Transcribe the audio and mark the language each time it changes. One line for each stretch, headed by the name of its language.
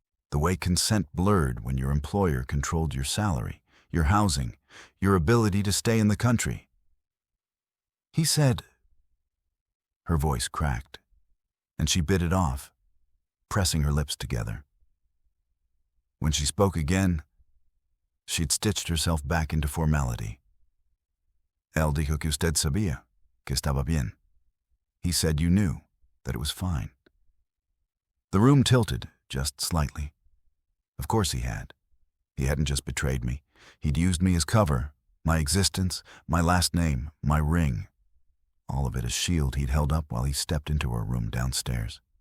English: The way consent blurred when your employer controlled your salary, your housing, your ability to stay in the country. "He said..." Her voice cracked, and she bit it off, pressing her lips together. When she spoke again, she'd stitched herself back into formality.
Spanish: "Él dijo que usted sabía, que estaba bien."
English: He said you knew, that it was fine. The room tilted, just slightly. Of course he had. He hadn't just betrayed me. He'd used me as cover, my existence, my last name, my ring. All of it a shield he'd held up while he stepped into her room downstairs.